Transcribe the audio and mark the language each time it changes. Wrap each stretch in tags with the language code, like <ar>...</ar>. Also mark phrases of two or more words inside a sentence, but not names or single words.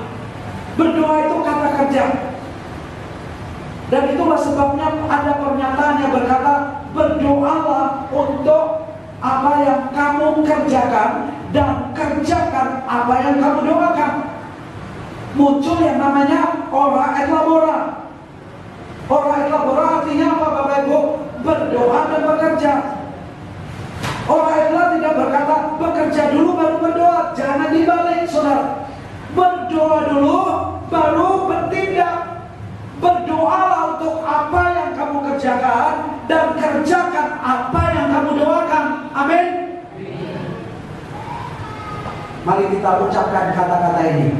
<id>Berdoa itu kata kerja. Dan itulah sebabnya ada pernyataan yang berkata, berdoalah untuk apa yang kamu kerjakan, dan kerjakan apa yang kamu doakan. Muncul yang namanya</id> <la>ora et labora. Ora et labora</la> <id>artinya apa, Bapak Ibu? Berdoa dan bekerja.</id> <la>Ora et labora</la> <id>tidak berkata bekerja dulu baru berdoa. Jangan dibalik, saudara. Berdoa dulu baru bertindak. Berdoalah untuk apa yang kamu kerjakan, dan kerjakan apa yang kamu doakan. Amin. Mari kita ucapkan kata-kata ini.</id>